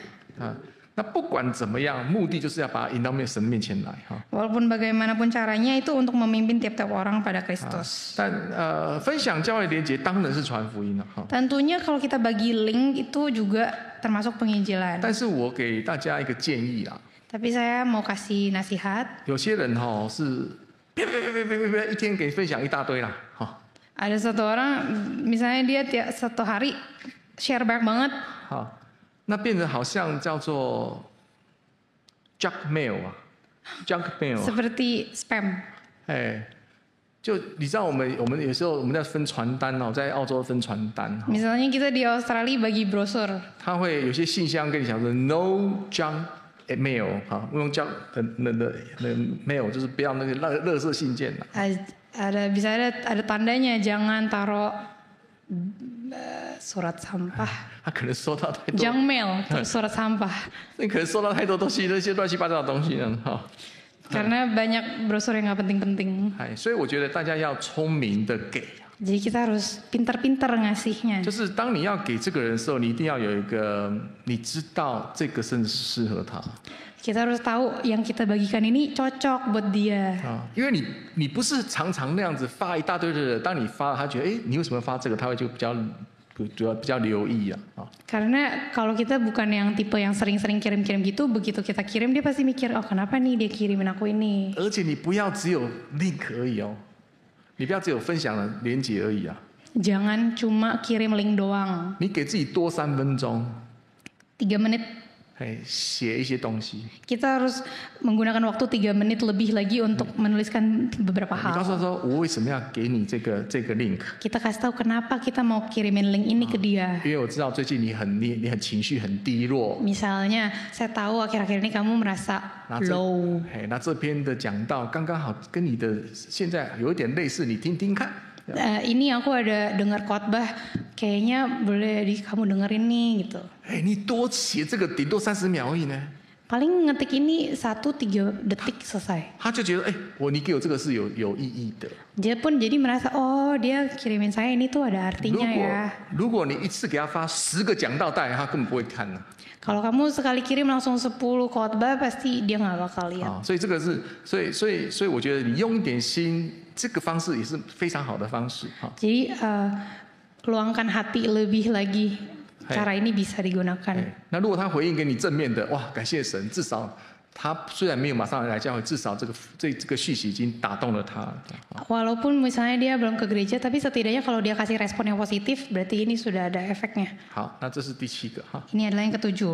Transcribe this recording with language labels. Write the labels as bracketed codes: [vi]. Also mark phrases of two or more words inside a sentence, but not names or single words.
[zh] 那不管怎么样，目的就是要把他引到神面前来。 [id] Walaupun bagaimanapun caranya itu untuk memimpin tiap-tiap orang pada Kristus. [zh] 但分享教会连结当然是传福音了。 [id] Tentunya kalau kita bagi link itu juga termasuk penginjilan. [zh] 但是我给大家一个建议啦。 [id] Tapi saya mau kasih nasihat. [zh] 有些人是一天给分享一大堆啦。 [id] Ada satu orang, misalnya dia satu hari share banyak banget. [zh] 那变成好像叫做 [en] junk mail [zh] 啊 ， [en] junk mail。 [id] Seperti spam。 [zh] 就你知道我们有时候我们在分传单在澳洲分传单。 [id] Misalnya kita di Australia bagi brosur。 [zh] 他会有些信箱跟你讲说 [en] no junk mail [zh] 用 junk 的 mail 就是不要那个垃圾信件。 [id] bisa ada tandanya jangan taruh surat sampah. [zh] 他可能收到太多 [en] junk mail [id] surat sampah. [zh] 你可能收到太多东西，那些乱七八糟的东西呢。 [id] Karena banyak brosur yang nggak penting-penting. [zh] 所以我觉得大家要聪明的给。 [id] Jadi kita harus pintar-pintar ngasihnya. [zh] 就是当你要给这个人的时候，你一定要有一个，你知道这个甚至适合他。 [id] Kita harus tahu yang kita bagikan ini cocok buat dia. [zh] 因为你不是常常那样子发一大堆的人，当你发，他觉得你为什么发这个，他会就比较留意啊。 [id] Karena kalau kita bukan yang tipe yang sering-sering kirim-kirim gitu, begitu kita kirim dia pasti mikir, oh kenapa nih dia kirimin aku ini. [zh] 而且你不要只有 link 而已哦，你不要只有分享的连结而已啊。 [id] Jangan cuma kirim link doang. [zh] 你给自己多3分钟。 [id] 3 menit. [zh] 写一些东西。 [id] Kita harus menggunakan waktu 3 menit lebih lagi untuk menuliskan beberapa [zh] 你告诉他 [id] hal. [zh] 说我为什么要给你这个 link？ [id] Kita kasih tahu kenapa kita mau kirimin link ini ke dia. [zh] 因为我知道最近你很情绪很低落。 [id] Misalnya, saya tahu akhir-akhir ini kamu merasa [zh] 那 [id] low. [zh] 那这篇的讲道刚刚好跟你的现在有一点类似，你听听看。 [id] Ini aku ada dengar khotbah, kayaknya boleh kamu dengerin nih gitu. [zh] 你多写这个顶多30秒而已呢。 [id] Paling ngetik ini 1-3 detik selesai. [zh] 他就觉得你给我这个是有意义的。 [id] Dia pun jadi merasa, oh dia kirimin saya ini tuh ada artinya ya. [zh] 如果你一次给他发10个讲道带，他根本不会看呢。 [id] Kalau kamu sekali kirim langsung 10 khotbah, pasti dia nggak bakal lihat. [zh] 所以这个是，所以我觉得你用一点心，这个方式也是非常好的方式。 [id] Jadi luangkan hati lebih lagi. Cara ini bisa digunakan. [zh] 那如果他回应给你正面的，哇，感谢神，至少他虽然没有马上来教会，至少这个讯息已经打动了他。 [id] Walaupun misalnya dia belum ke gereja, tapi setidaknya kalau dia kasih respon yang positif, berarti ini sudah ada efeknya. [zh] 好，那这是第7个哈。 [id] Ini adalah yang ke-7.